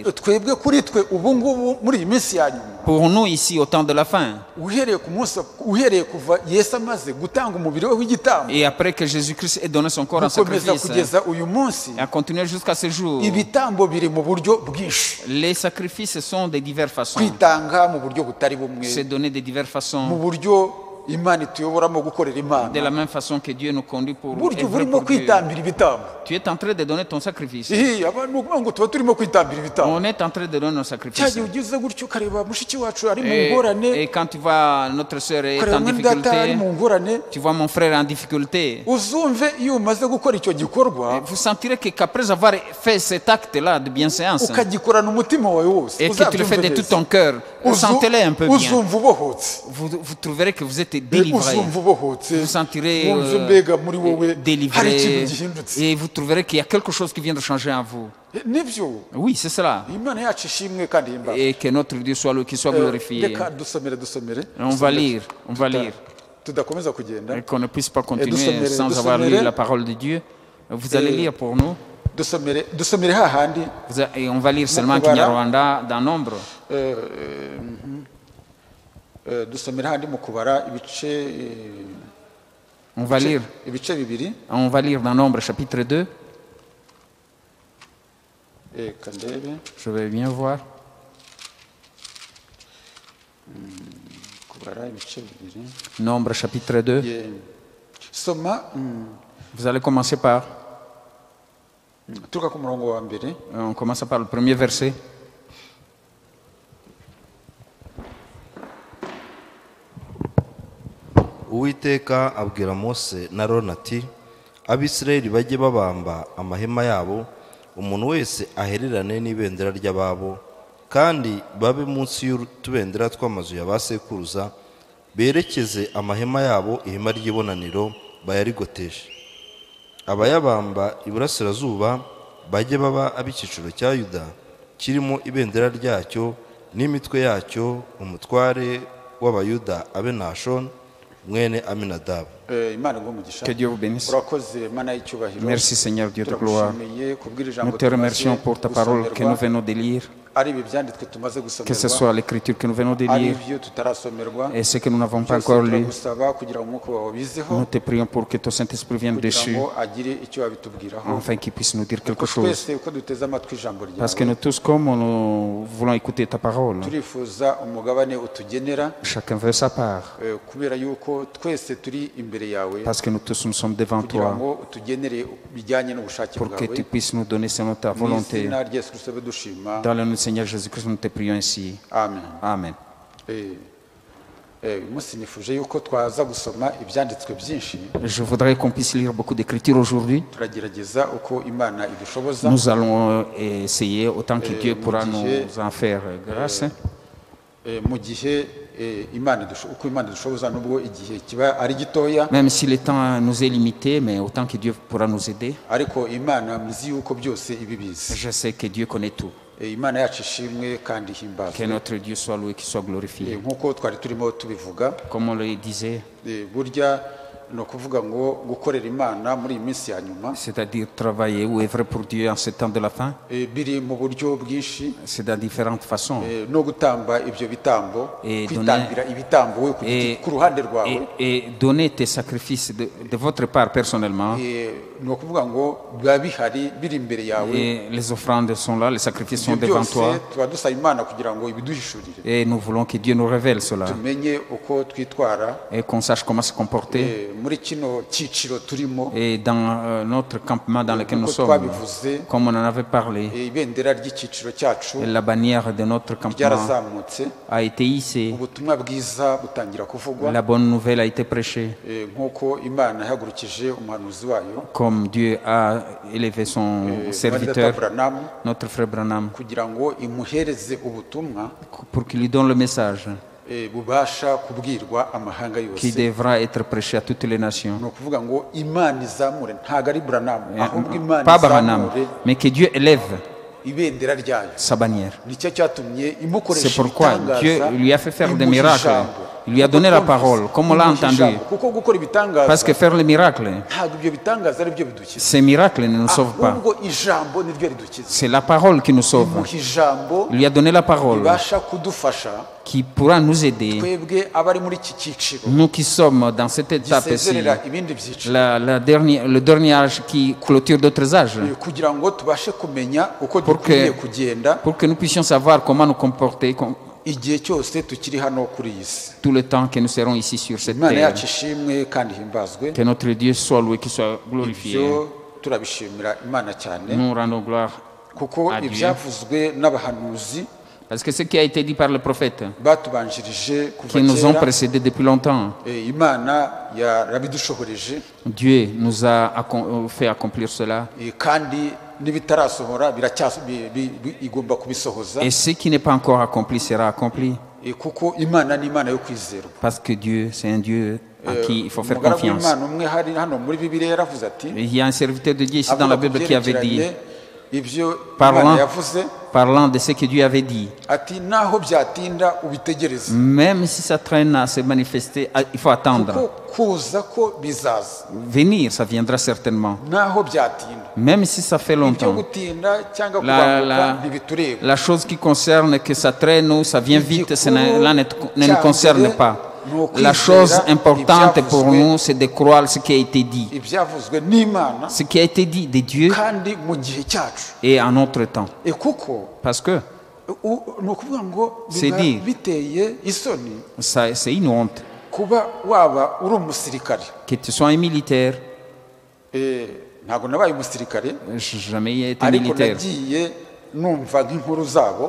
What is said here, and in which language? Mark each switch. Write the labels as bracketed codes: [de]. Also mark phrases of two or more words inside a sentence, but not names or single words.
[rw] twebwe kuri twe ubu ngubu muri iyi minsi ya nyuma, [fr] pour nous ici au temps de la fin, [rw] uhereye kuva Yesu amaze gutanga umubiri we w'igitambo, [fr] et après que Jésus-Christ ait donné son corps en [rw] gukomeza [fr] sacrifice, [rw] kugeza uyu munsi, [fr] et à continuer jusqu'à ce jour, [rw] ibitambo biri mu buryo bwinshi. [fr] les sacrifices sont de diverses façons. [rw] Kwitanga mu buryo butari bumwe, [fr] C'est donné de diverses [rw] mu [fr] façons, [rw] buryo Imana ituyoboramo gukorera [fr] de la [rw] Imana, [fr] même façon que Dieu nous conduit pour [rw] buryo [fr] œuvrer [rw] burimo [fr] pour Dieu. [rw] kwitambira ibitambo. [fr] Tu es en train de donner ton sacrifice. [rw] Abantu ni ukuvuga ngo tuba turimo kwitambira ibitambo. [fr] On est en train de donner nos [rw] Cya [fr] sacrifices. [rw] gihe ugize gutyo ukareba mushiki wacu ari mu ngorane, [fr] Et quand tu vois notre sœur est [rw] ukareba [fr] en [rw] mwene data ari [fr] difficulté, [rw] mu ngorane, [fr] tu vois mon frère en difficulté, [rw] uzumve iyo umaze gukora icyo gikorwa [fr] vous sentirez qu'après avoir fait cet acte-là de bienséance, [rw] ukagikorana umutima wawe wose, [fr] et que tu le fais de tout [rw] neza, [fr] ton cœur, sentez-le un peu bien. [rw] uzumva ubohotse, [fr] Vous trouverez que vous êtes délivré. [rw] uzumva ubohotse, [fr] Vous sentirez [rw] wumve mbega muri wowe hari [fr] délivré. [rw] ikintu gihindutse. [fr] Et vous trouverez qu'il y a quelque chose qui vient de changer en vous. [rw] Nibyo [fr] Oui, c'est cela. [rw] Imana yacu ishimwe kandi himbazwe. [fr] Et que notre Dieu soit le qui soit glorifié. [rw] Reka dusomere [fr] On va lire, [rw] tudakomeza kugenda. [fr] Et qu'on ne puisse pas continuer [rw] dusomere, [fr] sans avoir lu [rw] dusomere. [fr] la parole de Dieu. Vous allez lire pour nous. [rw] dusomere hahandi, [fr] Et on va lire seulement [rw] Mukubara. [fr] Kinyarwanda dans nombre. [rw] dusomere hahandi mu kubara ibice [fr] On va lire. [rw] ibice bibiri. [fr] On va lire dans Nombre chapitre 2. [rw] Reka ndebe, [fr] Je vais bien voir. [rw] kubara ibice bibiri. [fr] Nombre chapitre 2. [rw] Soma [fr] Vous allez commencer par. [rw] turuka ku murongo wa mbere. [fr] On commence par le premier verset. [rw] Uwiteka abwira Mose na Aroni ati Abisirayeli bajye babamba amahema yabo, umuntu wese ahererane n'ibendera ry'ababo, kandi babe munsi y'utubendera tw'amazu ya ba sekuruza, berekeze amahema yabo ihema ry'ibonaniro bayarigoteshe. Abayabamba iburasirazuba bajye baba ab'icyiciro cya Yuda kirimo ibendera ryacyo n'imitwe yacyo, umutware w'Abayuda abe Nashoni mwene Aminadabu. Imana igumugisha. [fr] Que Dieu vous bénisse. [rw] Urakoze Mana y'icyubahiro. [fr] Merci Seigneur Dieu de gloire. [rw] Turagushimiye kubw'iri jambo [fr] Nous te remercions [rw] tumaze [fr] pour ta parole que nous [rw] gusomerwa. [fr] venons de lire, [rw] Ari ibi byanditswe tumaze [fr] que ce [rw] gusomerwa, [fr] soit l'écriture que nous venons de [rw] ari [fr] lire [rw] ibyo tutarasomerwa, [fr] et ce que nous n'avons pas [rw] byose [fr] encore lu. [rw] turagusaba kugira ngo umwuka wawe bizeho, [fr] Nous te prions pour que ton Saint-Esprit vienne [rw] kugira [fr] dessus, [rw] ngo agire icyo abitubwiraho. [fr] afin qu'il puisse nous dire quelque [rw] Kuko [fr] chose. [rw] twese uko duteze amatwi ijambo [fr] Parce que [rw] ryawe, [fr] nous tous, comme nous voulons écouter ta parole, [rw] turifuza umugabane utugenera, [fr] chacun veut sa part. [rw] kubera yuko twese turi imbere yawe, [fr] Parce que nous tous nous sommes devant [rw] kugira [fr] toi, [rw] ngo utugenere bijyanye n'ubushake [fr] pour que [rw] bwawe. [fr] tu puisses nous donner selon ta [rw] Mu [fr] volonté. [rw] izina rya Yesu Kristo dushima. [fr] Dans le nom du Seigneur Jésus-Christ, nous te prions ainsi. [rw] Amen. [fr] Amen. [rw] Uyu munsi nifuje yuko twaza gusoma ibyanditswe byinshi, [fr] Je voudrais qu'on puisse lire beaucoup d'écritures aujourd'hui. [rw] turagerageza uko Imana idushoboza. [fr] Nous allons essayer autant que Dieu pourra nous en faire grâce. [rw] Mu gihe uko Imana idushoboza, nubwo igihe kiba ari gitoya, [fr] Même si le temps nous est limité, mais autant que Dieu pourra nous aider. [rw] ariko Imana muzi yuko byose ibibizi. [fr] Je sais que Dieu connaît tout. [rw] Imana yacu ishimwe kandi [fr] Que [rw] himbazwe. [fr] notre Dieu soit loué, qu'il soit glorifié. [rw] Nk'uko twari turimo tubivuga, [fr] Comme on le disait, [rw] burya ni ukuvuga ngo gukorera imana muri iyi minsi ya nyuma [fr] c'est-à-dire travailler ou œuvrer pour Dieu en ce temps de la fin, [rw] biri mu buryo bwinshi [fr] c'est de différentes façons. [rw] no gutamba ibyo bitambo [fr] Et [rw] kwitambira ibitambo we ku ruhande rwawe [fr] Et donner tes sacrifices de votre part personnellement. [rw] ni ukuvuga ngo biba bihari biri imbere yawe [fr] Et les offrandes sont là, les sacrifices sont [rw] ibyo [fr] devant [rw] byose [fr] toi. [rw] tuba dusaba imana kugira ngo ibiduhishurire [fr] Et nous voulons que Dieu nous révèle cela. [rw] tumenye uko twitwara [fr] Et qu'on sache comment se comporter. [rw] muri kino cyiciro turimo [fr] Et dans notre campement dans lequel nous [rw] uko [fr] sommes, [rw] twabivuze [fr] comme on en avait parlé, [rw] ibendera ry'icyiciro cyacu [fr] la bannière de notre campement [rw] ryarazamutse [fr] a été hissée. [rw] ubutumwa bwiza butangira kuvugwa [fr] La bonne nouvelle a été prêchée. [rw] nk'uko imana yahagurukije umuhanuzi wayo [fr] Comme Dieu a élevé son serviteur, Branham notre frère Branham, [rw] kugira ngo imuhereze ubutumwa [fr] pour qu'il lui donne le message [rw] bubasha kubwirwa amahanga [fr] qui [rw] yose [fr] devra être prêché à toutes les nations. [rw] ni ukuvuga ngo imana izamure ntabwo ari Branham ahubwo imana [fr] Pas Branham, [rw] izamure [fr] mais que Dieu élève [rw] ibendera ryayo [fr] sa bannière. [rw] nicyo cyatumye [fr] C'est [rw] imukoresha [fr] pourquoi Dieu [rw] ibitangaza [fr] lui a fait faire des [rw] imuha [fr] miracles. [rw] ijambo. [fr] Il lui a donné la parole, comme on l'a [rw] Imuha [fr] entendu. [rw] ijambo. Kuko gukora ibitangaza [fr] Parce que faire les miracles, [rw] ntabwo ibyo bitangaza ari byo bidukiza [fr] ces miracles ne nous sauvent pas. [rw] ahubwo ijambo niryo ridukiza [fr] C'est la parole qui nous sauve. [rw] imuha ijambo [fr] Il lui a donné la parole [rw] ribasha kudufasha [fr] qui pourra nous aider, [rw] twebwe abari muri iki cyiciro [fr] nous qui sommes dans cette étape ici, [rw] gisezerera ibindi byiciro [fr] le dernier âge qui clôture d'autres âges, [rw] kugira ngo tubashe kumenya uko [fr] Pour que- [rw] dukwiriye kugenda [fr] pour que nous puissions savoir comment nous comporter [rw] igihe cyose tukiri hano kuri iyi si [fr] tout le temps que nous serons ici sur cette [rw] imana [fr] terre. [rw] yacu ishimwe kandi ihimbazwe [fr] Que notre Dieu soit loué, qu'il soit glorifié. [rw] ibyo turabishimira imana cyane [fr] Nous rendons gloire [rw] kuko [fr] à Dieu. [rw] ibyavuzwe n'abahanuzi [fr] parce que ce qui a été dit par le prophète, [rw] batubanjirije [fr] qui [rw] kuva [fr] nous ont [rw] kera [fr] précédés depuis longtemps, [rw] imana yarabidushoboreje [fr] Dieu nous a fait accomplir cela. [rw] kandi n'ibitarasohora igomba kubisohoza [fr] Et ce qui n'est pas encore accompli sera accompli. [rw] kuko imana ni imana yo kwizerwa [fr] Parce que Dieu, c'est un Dieu à qui il faut faire [rw] umugaragu [fr] confiance. [rw] w'imana umwe hari hano muri bibiliya yaravuze ati [fr] Il y a un serviteur de Dieu ici dans la Bible qui avait dit, [rw] ibyo [fr] Parlant. [rw] imana yavuze [fr] parlant de ce que Dieu avait dit, [rw] ati naho byatinda ubitegereze [fr] même si ça traîne à se manifester, il faut [rw] kuko [fr] attendre. [rw] kuza ko bizaza [fr] Venir, ça viendra certainement. [rw] naho byatinda [fr] Même si ça fait [rw] ibyo [fr] longtemps. [rw] gutinda cyangwa [fr] La, [rw] kubanguka ntibitureba [fr] la chose qui concerne que ça traîne ou ça vient vite, cela ne nous concerne pas. La chose importante pour nous, c'est de croire ce qui a été dit. [rw] ibyavuzwe n'imana [fr] Ce qui a été dit de Dieu [rw] kandi mu gihe cyacu [fr] et en notre temps. [rw] kuko [fr] Parce que [rw] ni ukuvuga ngo [fr] C'est [rw] biba [fr] dire. [rw] biteye isoni [fr] ça, c'est une honte [rw] kuba waba uri umusirikare [fr] que tu sois un militaire. [rw] ntabwo nabaye umusirikare [fr] J'ai jamais été [rw] ariko [fr] militaire, [rw] nagiye numva nk'inkuru zabo